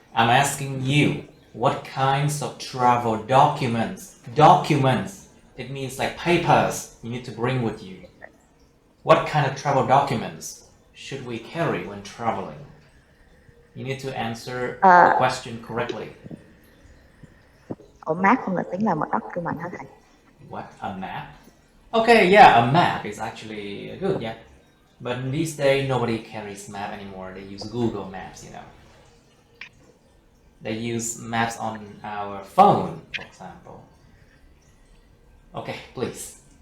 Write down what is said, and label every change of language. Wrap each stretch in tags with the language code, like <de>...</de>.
<en>I'm asking you, what kinds of travel documents? Documents. It means like papers you need to bring with you. What kind of travel documents should we carry when traveling? You need to answer the question correctly.</en> <vi>Map không là tính là một document hả thầy?</vi> <en>What? A map? Okay, yeah, a map is actually good, yeah. But these days, nobody carries map anymore. They use Google Maps, you know. They use maps on our phone, for example. Okay, please.</en>